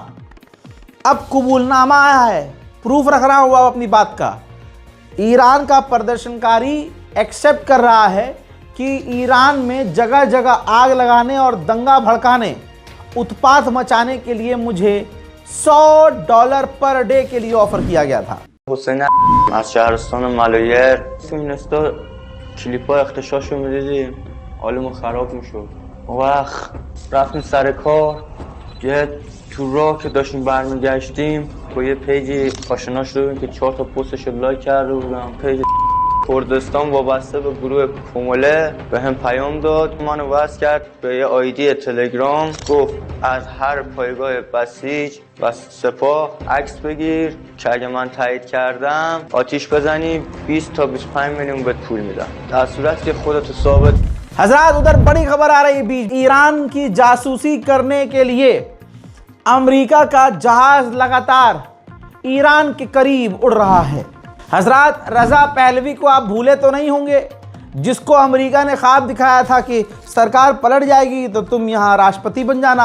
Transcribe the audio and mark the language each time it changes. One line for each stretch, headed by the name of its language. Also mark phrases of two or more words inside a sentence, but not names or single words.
Hindi: अब कबूलनामा आया है, प्रूफ रख रहा हूं अपनी बात का। ईरान का प्रदर्शनकारी एक्सेप्ट कर रहा है कि ईरान में जगह जगह आग लगाने और दंगा भड़काने, उत्पात मचाने के लिए मुझे $100
English: per day
Hindi: के लिए ऑफर किया गया था।
Persian: حسین از شهرستان ملایر فیلمنستا کلیپا اختشاشو میدیدیم حالمون خراب میشد. اون وقت رفتیم سر کار، یه تو راه که داشتیم برمیگشتیم با یه پیجی آشنا شدیم که 4 تا پستشو لایک کرده بودم. پیج کردستان وابسته به گروه کومله به هم پیام داد، منو وصل کرد به یه آیدی تلگرام، گفت از هر پایگاه بسیج و سپاه عکس بگیر که اگه من تایید کردم آتیش بزنی 20 تا 25 میلیون بهت پول میدم، در صورت که خودتو ثابت.
Hindi: हजरात, उधर बड़ी खबर आ रही बीच, ईरान की जासूसी करने के लिए अमेरिका का जहाज लगातार ईरान के करीब उड़ रहा है। हजरात, रजा पहलवी को आप भूले तो नहीं होंगे, जिसको अमेरिका ने ख्वाब दिखाया था कि सरकार पलट जाएगी तो तुम यहाँ राष्ट्रपति बन जाना।